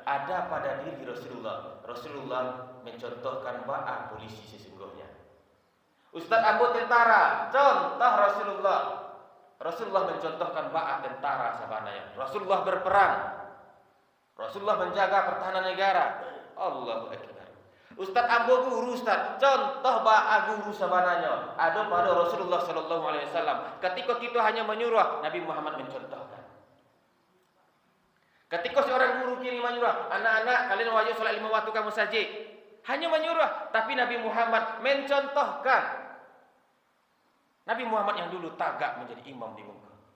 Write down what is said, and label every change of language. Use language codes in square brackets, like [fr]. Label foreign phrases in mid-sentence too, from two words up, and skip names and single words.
[id] Ada pada diri Rasulullah. Rasulullah mencontohkan ba'a polisi sesungguhnya. [min] Ustaz ambo tentara, contoh Rasulullah. Rasulullah mencontohkan ba'a tentara sabananya. [id] Rasulullah berperang. Rasulullah menjaga pertahanan negara. [ar] الله أكبر. [min] Ustaz ambo guru Ustaz, contoh ba'a guru sabananya. [id] Ada pada Rasulullah [ar] صلى الله عليه وسلم. [id] Ketika kita hanya menyuruh, Nabi Muhammad mencontohkan. Ketika seorang guru kini menyuruh, anak-anak kalian wajib salat 5 waktu kamu saja. Hanya menyuruh, tapi Nabi Muhammad mencontohkan. [min] Nabi Muhammad yang dulu tagak menjadi imam di muka.